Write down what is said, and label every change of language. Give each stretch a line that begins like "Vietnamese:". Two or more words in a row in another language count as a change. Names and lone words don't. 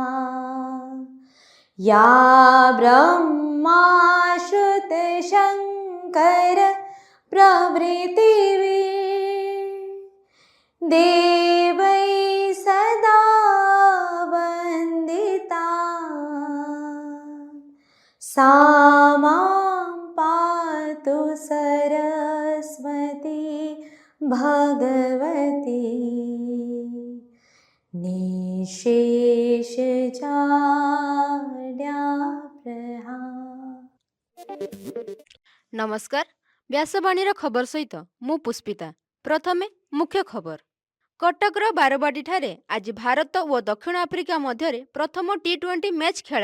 Sanskrit: या ब्रह्माश्रुतशङ्कर प्रभृतिभिः देवैः सदा वन्दिता। सा मां पातु सरस्वती भगवती। निशेष
Odia: नमस्कार। ବ୍ୟାସବାଣୀ ଖବର ସହିତ ମୁ ପୁଷ୍ପିତା। ପ୍ରଥମେ ମୁଖ୍ୟ ଖବର। କଟକର ବାରବାଟୀ ଠାରେ ଆଜ ଭାରତ ଔର ଦକ୍ଷିଣ ଆଫ୍ରିକା ମଧ୍ୟ ପ୍ରଥମ T20 ମ୍ୟାଚ ଖେଳ।